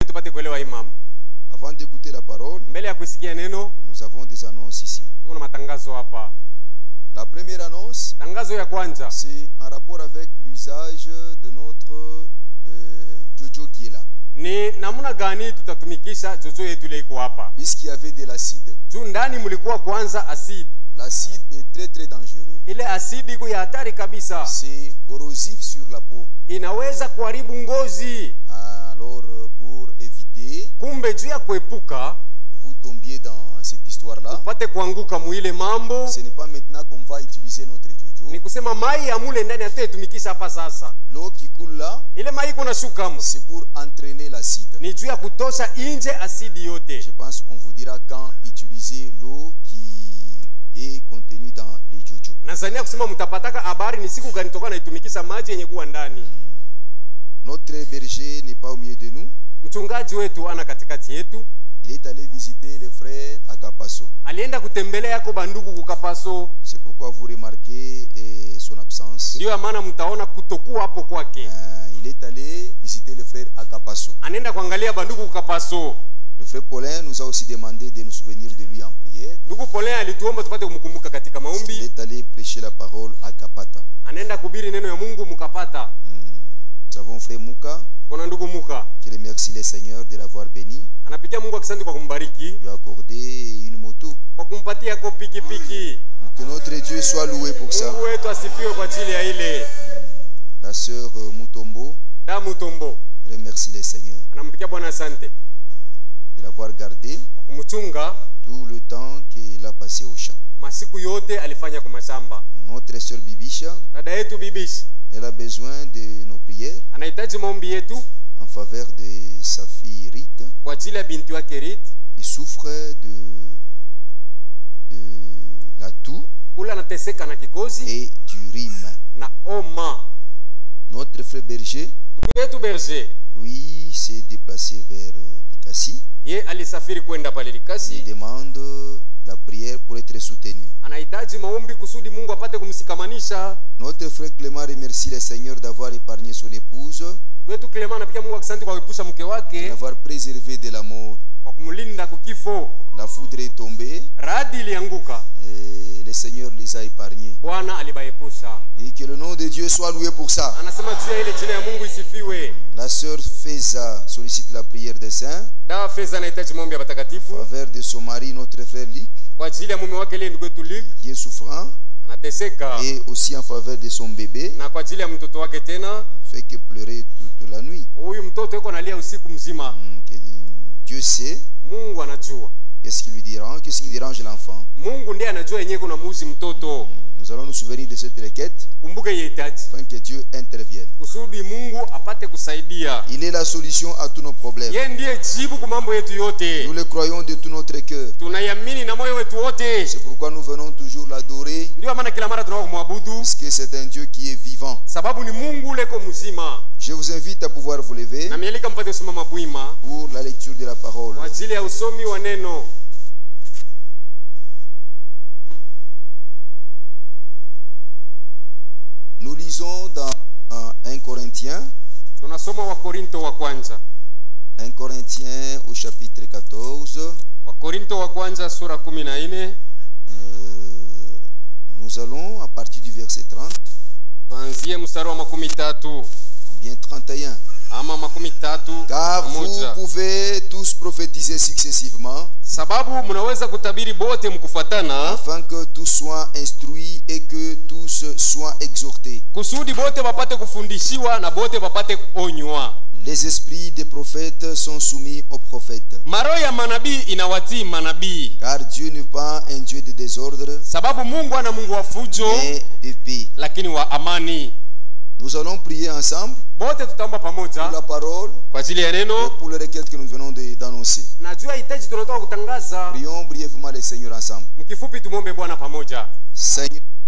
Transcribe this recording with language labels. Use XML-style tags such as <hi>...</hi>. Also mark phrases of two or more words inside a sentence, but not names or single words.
<sw>tupate kuelewa hii mambo.</sw> <fr>Avant d'écouter la parole,</fr> <sw>Mbele ya kusikia neno,</sw> <fr>nous avons des annonces ici.</fr> <sw>tuko na matangazo hapa.</sw> <fr>La première annonce,</fr> <sw>Tangazo ya kwanza,</sw> <fr>c'est en rapport avec l'usage de notre Jojo qui est là.</fr> <sw>ni namna gani tutatumikisha jojo yetu ile iko hapa.</sw> <fr>Puisqu'il y avait de l'acide.</fr> <sw>Juu ndani mlikuwa kwanza acide.</sw> <fr>L'acide est très très dangereux.</fr> <sw>Ile acide iko ya hatari kabisa.</sw> <fr>C'est corrosif sur la peau.</fr> <sw>Inaweza kuharibu ngozi.</sw> <fr>Alors pour éviter,</fr> <sw>Kumbe juu ya kuepuka</sw> <fr>vous tombiez dans cette histoire-là.</fr> <sw>upate kuanguka muile mambo,</sw> <fr>Ce n'est pas maintenant qu'on va utiliser notre Jojo.</fr> <sw>ni kusema mai ya mule ndani atuetumikisha hapa sasa.</sw> <fr>L'eau qui coule là,</fr> <sw>Ile mai iko nashuka mu,</sw> <fr>c'est pour entraîner l'acide.</fr> <sw>ni juu ya kutosha nje asidi yote.</sw> <fr>Je pense qu'on vous dira quand utiliser l'eau qui est contenue dans les Jojo.</fr> <sw>Nazania kusema mtapataka habari ni siku gani toka naitumikisha maji yenye kuwa ndani.</sw> <fr>Notre berger n'est pas au milieu de nous.</fr> <sw>Mchungaji wetu ana katikati yetu.</sw> <fr>Il est allé visiter les frères à Kapaso.</fr> <sw>Alienda kutembelea yako bandugu kukapaso.</sw> <fr>C'est pourquoi vous remarquez son absence.</fr> <sw>Ndio maana mtaona kutokuwa hapo kwake.</sw> <fr>Il est allé visiter les frères à Kapaso.</fr> <sw>Anaenda kuangalia bandugu kukapaso.</sw> <fr>Le frère Paulin nous a aussi demandé de nous souvenir de lui en prière.</fr> <sw>Ndugu Paulin alituomba tupate kumkumbuka katika</sw> <fr>Il</fr> <sw>maombi.</sw> <fr>est allé prêcher la parole à Kapata.</fr> <sw>Anaenda kuhubiri neno ya Mungu mukapata.</sw> <fr>Nous avons frère Mouka</fr> <sw>Kuna ndugu Muka</sw> <fr>qui remercie le Seigneur de l'avoir béni.</fr> <sw>anapigia Mungu asante kwa kumbariki,</sw> <fr>Lui a accordé une moto.</fr> <sw>kwa kumpatia ko pikipiki.</sw> <fr>Que notre Dieu soit loué pour ça.</fr> <sw>Mungu wetu asifiwe kwa ajili ya ile.</sw> <fr>La sœur Mutombo</fr> <sw>Damu Tombo</sw> <fr>remercie le Seigneur</fr> <sw>anampigia Bwana asante</sw> <fr>de l'avoir gardé</fr> <sw>kwa kumchunga</sw> <fr>tout le temps qu'il a passé au champ.</fr> <sw>masiku yote alifanya kwa mashamba.</sw> <fr>Notre sœur Bibisha,</fr> <sw>Dada yetu Bibishi</sw> <fr>elle a besoin de nos prières</fr> <sw>anahitaji maombi yetu</sw> <fr>en faveur de sa fille Rite</fr> <sw>kwa ajili ya binti wake Rit</sw> <fr>qui souffre de la toux</fr> <sw>ule anateseka na kikozi</sw> <fr>et du rhume.</fr> <sw>na homa.</sw> <fr>Notre frère Berger,</fr> <sw>Ndugu yetu Berger</sw> <fr>lui, s'est déplacé vers Likasi.</fr> <sw>ye alisafiri kwenda pale</sw> <fr>Il</fr> <sw>Likasi.</sw> <fr>demande la prière pour être soutenu.</fr> <sw>Anahitaji maombi kusudi Mungu apate kumsikamanisha.</sw> <fr>Notre frère Clément remercie le Seigneur d'avoir épargné son épouse,</fr> <sw>Ndugu yetu Clement anapigia Mungu asante kwa kuepusha mke wake,</sw> <fr>d'avoir préservé de la mort.</fr> <sw>kwa kumlinda kukifo.</sw> <fr>La foudre est tombée</fr> <sw>Radi ilianguka,</sw> <fr>et le Seigneur les a épargnés.</fr> <sw>Bwana alibaepusha.</sw> <fr>Et que le nom de Dieu soit loué pour ça.</fr> <sw>Anasema juu ya ile jina ya Mungu isifiwe.</sw> <fr>La sœur Feza sollicite la prière des saints</fr> <sw>Dawa Feza anahitaji maombi ya</sw> <fr>en</fr> <sw>watakatifu</sw> <fr>faveur de son mari, notre frère Luc,</fr> <sw>kwa ajili ya mume wake ile ndugu yetu Luke</sw> <fr>qui est souffrant,</fr> <sw>anateseka,</sw> <fr>et aussi en faveur de son bébé,</fr> <sw>na kwa ajili ya mtoto wake tena.</sw> <fr>fait que pleurer toute la nuit.</fr> <sw>Huyu mtoto yuko analia usiku mzima.</sw> <fr>Que Dieu sait</fr> <sw>Mungu anajua.</sw> <fr>qu'est-ce qui lui dérange, qu'est-ce qui dérange l'enfant.</fr> <sw>Mungu ndiye anajua yenyewe kuna muuzi mtoto.</sw> <fr>Nous allons nous souvenir de cette requête</fr> <sw>Kumbuke yehitaji</sw> <fr>afin que Dieu intervienne.</fr> <sw>kusudi Mungu apate kusaidia.</sw> <fr>Il est la solution à tous nos problèmes.</fr> <sw>Yeye ndiye jibu kwa mambo yetu yote.</sw> <fr>Nous le croyons de tout notre cœur.</fr> <sw>Tunayamini na moyo wetu wote.</sw> <fr>C'est pourquoi nous venons toujours l'adorer,</fr> <sw>Ndio maana kila mara tunakuwa kumwabudu,</sw> <fr>parce que c'est un Dieu qui est vivant.</fr> <sw>sababu ni Mungu ule ko mzima.</sw> <fr>Je vous invite à pouvoir vous lever</fr> <sw>Na mielika mpate kusimama bwima</sw> <fr>pour la lecture de la parole.</fr> <sw>kwa ajili ya usomi wa neno.</sw> <fr>Nous lisons dans 1 Corinthiens,</fr> <sw>Tunasoma wa Korinto wa kwanza.</sw> <fr>1 Corinthiens au chapitre 14.</fr> <sw>Wa Korinto wa kwanza sura 14.</sw> <fr>Nous allons à partir du verset 30,</fr> <sw>Tuanzie mstari wa 13</sw> <fr>bien 31.</fr> <sw>ama 13.</sw> <fr>Car vous pouvez tous prophétiser successivement,</fr> <sw>Sababu mnaweza kutabiri bote mkufatana,</sw> <fr>afin que tous soient instruits et que tous soient exhortés.</fr> <sw>kusudi bote bapate kufundishiwa na bote bapate kuonywa.</sw> <fr>Les esprits des prophètes sont soumis aux prophètes.</fr> <sw>Maroho ya manabii inawatii manabii,</sw> <fr>Car Dieu n'est pas un Dieu de désordre,</fr> <sw>sababu Mungu ana Mungu wa fujo,</sw> <fr>mais de paix.</fr> <sw>lakini wa amani.</sw> <fr>Nous allons prier ensemble</fr> <sw>Bote tutaomba</sw> <fr>pour</fr> <sw>pamoja</sw> <fr>la parole</fr> <sw>kwa ajili ya</sw> <fr>et</fr> <sw>neno.</sw> <fr>pour les requêtes que nous venons d'annoncer.</fr> <sw>Najua hitaji tunatoka kutangaza.</sw> <fr>Prions brièvement le Seigneur ensemble.</fr> <sw>Mkifupi tumombe Bwana pamoja.</sw> <fr>Seigneur,</fr>